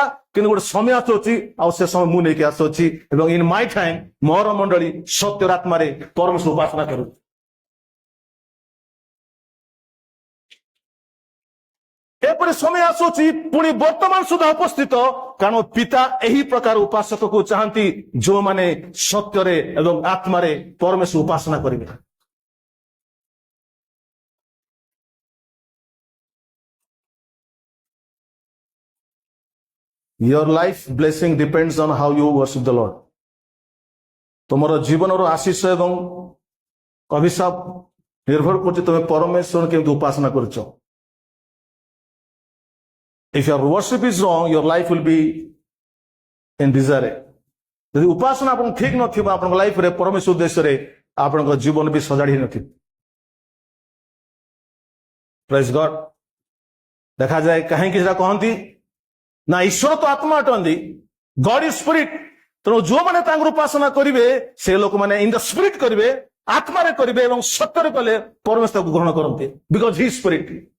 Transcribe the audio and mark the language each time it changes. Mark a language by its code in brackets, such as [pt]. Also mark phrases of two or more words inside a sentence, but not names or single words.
[or] କିନ୍ତୁ ଗୋଟେ ସମୟ ଆସୁଅଛି, ଆଉ ସେ ସମୟ ମୁଁ ନେଇକି ଆସୁଅଛି, ଏବଂ [en] in my time [or] ମୋର ମଣ୍ଡଳୀ ସତ୍ୟର ଆତ୍ମାରେ ପରମେଶ୍ୱର ଉପାସନା କରୁ। ଏପରି ସମୟ ଆସୁଛି, ପୁଣି ବର୍ତ୍ତମାନ ସୁଦ୍ଧା ଉପସ୍ଥିତ, କାରଣ ପିତା ଏହି ପ୍ରକାର ଉପାସକକୁ ଚାହାନ୍ତି ଯେଉଁମାନେ ସତ୍ୟରେ ଏବଂ ଆତ୍ମାରେ ପରମେଶ୍ୱର ଉପାସନା କରିବେ। [en] Your life blessing depends on how you worship the Lord. [or] ତୁମର ଜୀବନର ଆଶୀଷ ଏବଂ ଅଭିଶାପ ନିର୍ଭର କରୁଛି ତୁମେ ପରମେଶ୍ୱର କେମିତି ଉପାସନା କରୁଛ। [en] If your worship is wrong, your life will be in disarray. [or] ଯଦି ଉପାସନା ଆପଣ ଠିକ ନଥିବ, ଆପଣଙ୍କ ଲାଇଫରେ ପରମେଶ୍ୱର ଉଦ୍ଦେଶ୍ୟରେ ଆପଣଙ୍କ ଜୀବନ ବି ସଜାଡି ହେଇନଥିବ। [en] praise God. [or] ଦେଖାଯାଏ କାହିଁକି ସେଟା କହନ୍ତି ନା ଈଶ୍ୱର ତ ଆତ୍ମା ଅଟନ୍ତି, [en] God is spirit, [or] ତେଣୁ ଯୋଉମାନେ ତାଙ୍କର ଉପାସନା କରିବେ ସେ ଲୋକମାନେ [en] in the spirit [or] କରିବେ, ଆତ୍ମାରେ କରିବେ ଏବଂ ସତ୍ୟରେ କଲେ ପରମେଶ୍ୱର ତାକୁ ଗ୍ରହଣ କରନ୍ତି, [en] because he spirit.